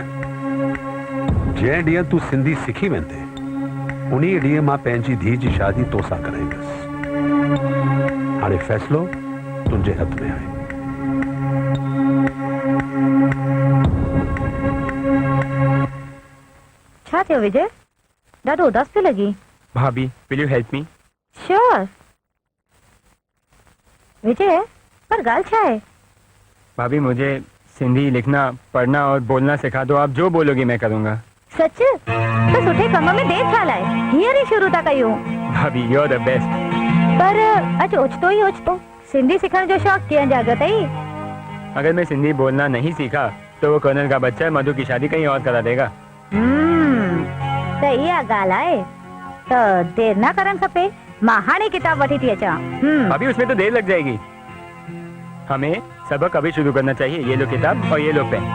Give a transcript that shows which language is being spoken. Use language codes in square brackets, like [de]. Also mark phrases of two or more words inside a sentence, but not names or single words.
[sd] जंहिं ॾींहुं तूं सिंधी सिखी वेंदे, उन ॾींहुं मां पंहिंजी धीउ जी शादी तोसां कराईंदुसि। हाणे फ़ैसिलो तुंहिंजे हथ में आहे। छा थियो विजय? ॾाढो उदास पियो लगी। [en] भाभी, will you help me? [sd] श्योर। विजय, पर ॻाल्हि छा है? [hi] भाभी, मुझे सिंधी लिखना, पढ़ना और बोलना सिखा दो। आप जो बोलोगी मैं करूँगा। [sd] सच? तो सुठे कम में देर छा लाए? हींअर ई शुरू था कयूं। [en] भाभी, you are the best. [sd] पर अच ओचतो ही ओचतो सिंधी सिखण जो शौक कीअं जागत आई? [hi] अगर मैं सिंधी बोलना नहीं सीखा तो वो कर्नल का बच्चा मधु की शादी कहीं और करा देगा। [sd] त इहा ॻाल्हि आहे त देर ना करण खपे। मां हाणे किताब वठी थी अचां। [hi] अभी उसमें तो देर लग जाएगी। हमें सबक अभी शुरू करना चाहिए। ये लो किताब और ये लो पेन।